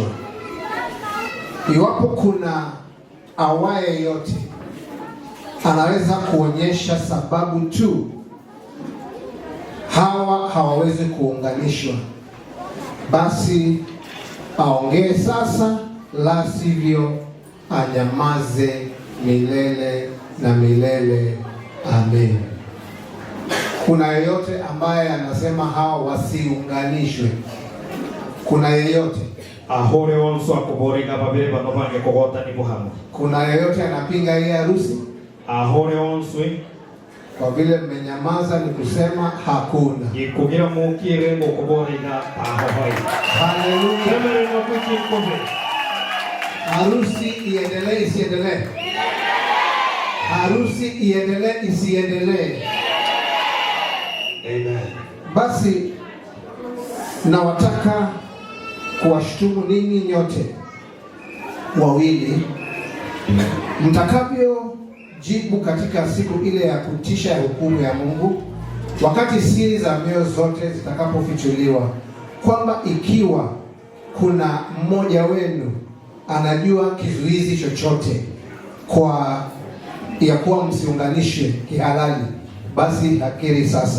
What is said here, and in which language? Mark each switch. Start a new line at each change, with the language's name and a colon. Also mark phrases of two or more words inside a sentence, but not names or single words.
Swahili: Iwapo kuna awaye yote anaweza kuonyesha sababu tu hawa hawawezi kuunganishwa, basi aongee sasa, la sivyo anyamaze milele na milele. Amen. Kuna yeyote ambaye anasema hawa wasiunganishwe? Kuna yeyote?
Gusii: ahore onso akoboriga babere bano bange kogota ni buhamu.
Swahili: Kuna yeyote anapinga hii harusi?
Gusii: Ahore onso
Swahili: Kwa vile mmenyamaza ni kusema hakuna.
Gusii: Ikugira mukire ngokoboriga ahohoi. Haleluya. Semere no kuchikobe.
Swahili: Harusi iendelee isiendelee? Harusi iendelee isiendelee? Amen. Basi nawataka kuwashtumu ninyi nyote wawili mtakavyojibu katika siku ile ya kutisha ya hukumu ya Mungu, wakati siri za mioyo zote zitakapofichuliwa, kwamba ikiwa kuna mmoja wenu anajua kizuizi chochote kwa ya kuwa msiunganishe kihalali, basi hakiri sasa.